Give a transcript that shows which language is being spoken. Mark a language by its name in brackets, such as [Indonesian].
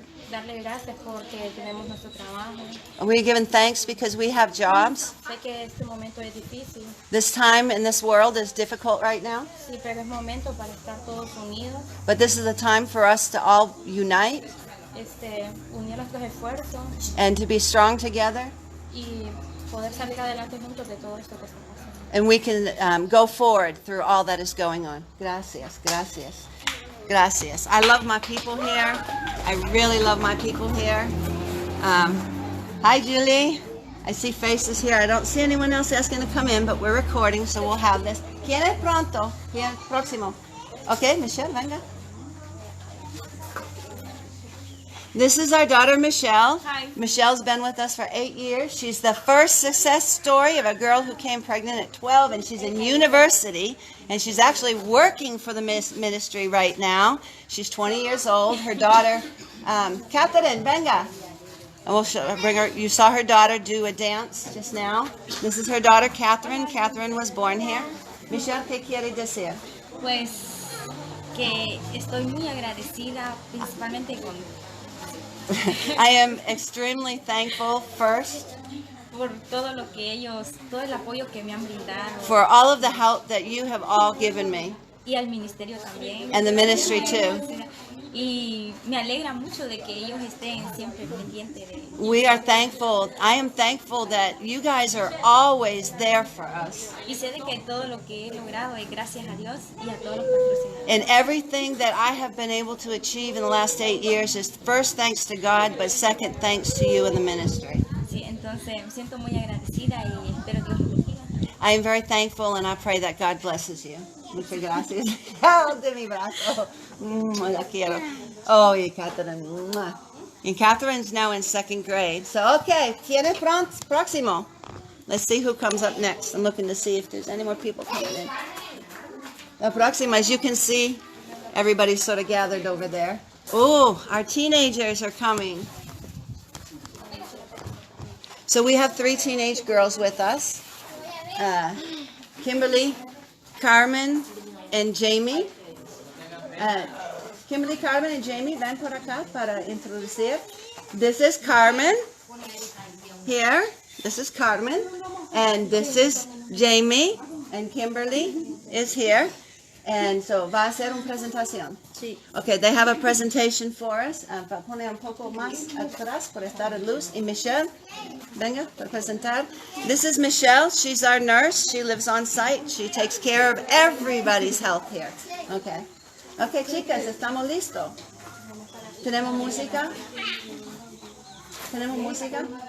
[Spanish] Darle gracias porque tenemos nuestro trabajo. [English] We're giving thanks because we have jobs. [Spanish] Sé que este momento es difícil, [English] This time in this world is difficult right now, [Spanish] sí, pero es momento para estar todos unidos, [English] but this is a time for us to all unite [Spanish] unir nuestros esfuerzos [English] and to be strong together, [Spanish] y poder salir adelante juntos de todo esto que está pasando. [English] and we can go forward through all that is going on. [Spanish] Gracias, gracias, gracias. [English] I love my people here. I really love my people here. Hi, Julie. I see faces here. I don't see anyone else asking to come in, but we're recording, so we'll have this. [Spanish] ¿Quién es pronto? ¿Quién próximo? [English] Okay, Michelle, [Spanish] venga. [English] This is our daughter, Michelle. Hi. Michelle's been with us for 8 years. She's the first success story of a girl who came pregnant at 12, and she's in university, and she's actually working for the ministry right now. She's 20 years old. Her daughter, Catherine, [Spanish] venga. [English] And we'll bring her. You saw her daughter do a dance just now. This is her daughter, Catherine. Catherine was born here. [Spanish] Michelle, ¿qué quiere decir? Pues que estoy muy agradecida principalmente con [English] I am extremely thankful first [Spanish] por todo lo que ellos, todo el apoyo que me han brindado [English] for all of the help that you have all given me, [Spanish] y al ministerio también. [English] and the ministry too. [Spanish] Y me alegra mucho de que ellos estén siempre pendientes de. [English] We are thankful. I am thankful that you guys are always there for us. [Spanish] Y sé de que todo lo que he logrado es gracias a Dios y a todos los patrocinadores. [English] And everything that I have been able to achieve in the last 8 years is first thanks to God, but second thanks to you and the ministry. [Spanish] Sí, entonces me siento muy agradecida y espero Dios los bendiga. [English] I am very thankful, and I pray that God blesses you. [Spanish] Muchas gracias. Oh, de mi brazo. La quiero. Oh, y Catherine. [English] And Catherine's now in 2nd grade. So, okay, [Spanish] tiene próximo. [English] Let's see who comes up next. I'm looking to see if there's any more people coming in. [Spanish] La próxima, [English] as you can see, everybody's sort of gathered over there. Oh, our teenagers are coming. So we have 3 teenage girls with us. Kimberly, Carmen, and Jamie. Kimberly, Carmen, and Jamie, [Spanish] ven por acá para introducir. [English] This is Carmen. Here. This is Carmen. And this is Jamie. And Kimberly is here. And so, [Spanish] va a hacer una presentación. Sí. [English] Okay, they have a presentation for us. [Spanish] Para poner un poco más atrás por estar en luz. Y Michelle, venga, para presentar. [English] This is Michelle. She's our nurse. She lives on site. She takes care of everybody's health here. [Spanish] Okay. Okay, chicas, estamos listos. ¿Tenemos música? ¿Tenemos música?